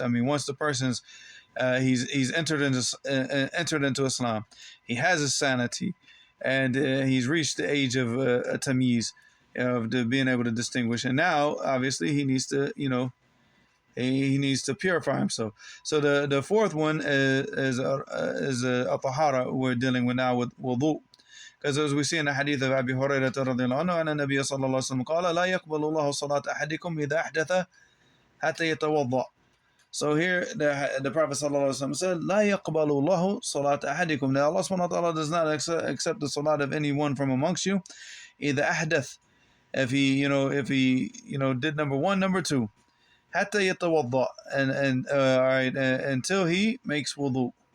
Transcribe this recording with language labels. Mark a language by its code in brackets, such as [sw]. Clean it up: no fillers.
[en] I mean, once the person's he's entered into Islam, he has his sanity, and he's reached the age of a tamyiz, of being able to distinguish. And now, obviously, he needs to, he needs to purify himself. So the fourth one is a tahara we're dealing with now, with wudu. Because as we see in the hadith of Abi Hurairah radhiyallahu anhu, [ar] أن النبي صلى الله عليه وسلم قال لا يقبل الله صلاة أحدكم إذا أحدث حتى يتوضأ. [en] So here the Prophet ﷺ said, [ar] لا يقبل الله صلاة أحدكم. [en] Now Allah subhanahu wa ta'ala does not accept the salat of anyone from amongst you. [ar] إذا أحدث, [en] if he did number one, number two, [ar] حتى يتوضأ, [en] and all right, until he makes wudu.